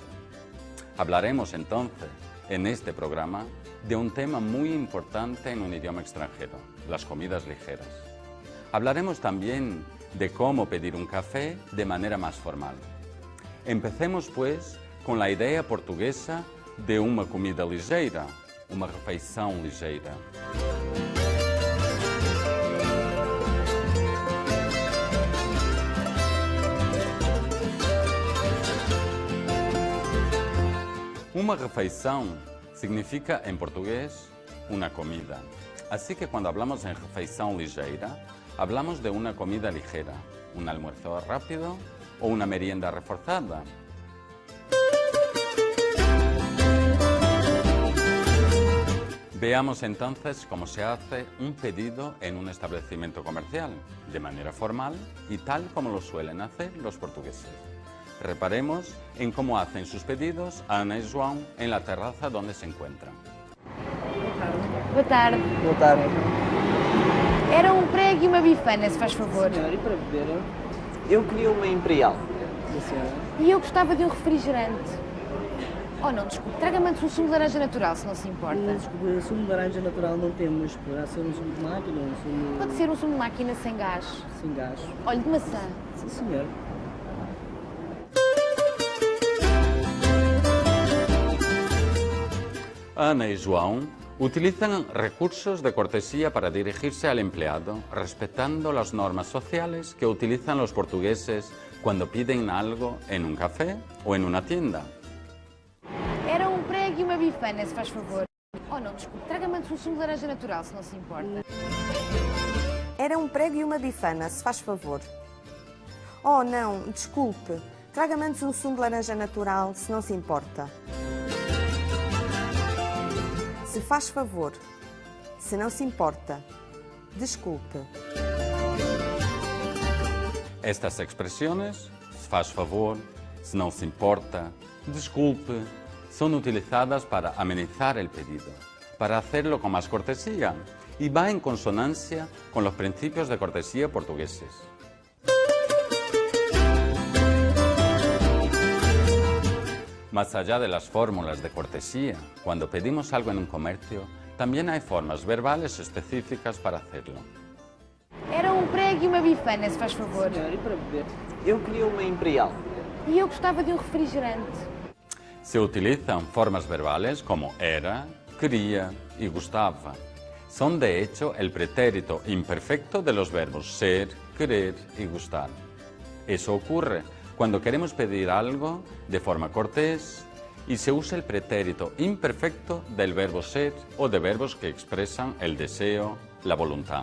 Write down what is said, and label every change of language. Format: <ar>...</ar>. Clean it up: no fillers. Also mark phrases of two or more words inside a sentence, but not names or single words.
<es>Hablaremos entonces, en este programa, de un tema muy importante en un idioma extranjero, las comidas ligeras. Hablaremos también de cómo pedir un café de manera más formal. Empecemos, pues, con la idea portuguesa de</es> <pt>uma comida ligeira, uma refeição ligeira. Uma refeição significa, em português, uma comida.</pt> <es>Así que cuando hablamos en</es> <pt>refeição ligeira,</pt> <es>hablamos de una comida ligera, un almuerzo rápido o una merienda reforzada. Veamos entonces cómo se hace un pedido en un establecimiento comercial, de manera formal y tal como lo suelen hacer los portugueses. Reparemos en cómo hacen sus pedidos Ana y João en la terraza donde se encuentran.</es> <pt>Boa tarde. Boa tarde. Era um prego e uma bifana, se faz favor. Senhora, e para beber? Eu queria uma Imperial. Da senhora? E eu gostava de um refrigerante. Oh não, desculpe, traga-me antes um sumo de laranja natural, se não se importa. Desculpe, sumo de laranja natural não temos. Poderá ser um sumo de máquina, um sumo Pode ser um sumo de máquina sem gás. sem gás. Olha, de maçã. Sim, senhor.</pt> <es>Ana y João utilizan recursos de cortesía para dirigirse al empleado, respetando las normas sociales que utilizan los portugueses cuando piden algo en un café o en una tienda.</es> <pt>Era um prego e uma bifana, se faz favor. Oh não, desculpe, traga-me antes um sumo de laranja natural, se não se importa. Era um prego e uma bifana, se faz favor. Oh, não, desculpe. Traga-me antes um sumo de laranja natural, se não se importa. Se faz favor. Se não se importa. Desculpe.</pt> <es>Estas expresiones,</es> <pt>se faz favor, se no se importa,</pt> <es>disculpe, son utilizadas para amenizar el pedido, para hacerlo con más cortesía y va en consonancia con los principios de cortesía portugueses. Más allá de las fórmulas de cortesía, cuando pedimos algo en un comercio, también hay formas verbales específicas para hacerlo.</es> <pt>Era um prego e uma bifana, se faz favor. Senhora, e para beber? Eu queria uma Imperial. E eu gostava de um refrigerante.</pt> <es>Se utilizan formas verbales como era, quería y gustaba. Son de hecho el pretérito imperfecto de los verbos ser, querer y gustar. Eso ocurre cuando queremos pedir algo de forma cortés y se usa el pretérito imperfecto del verbo ser o de verbos que expresan el deseo, la voluntad.</es>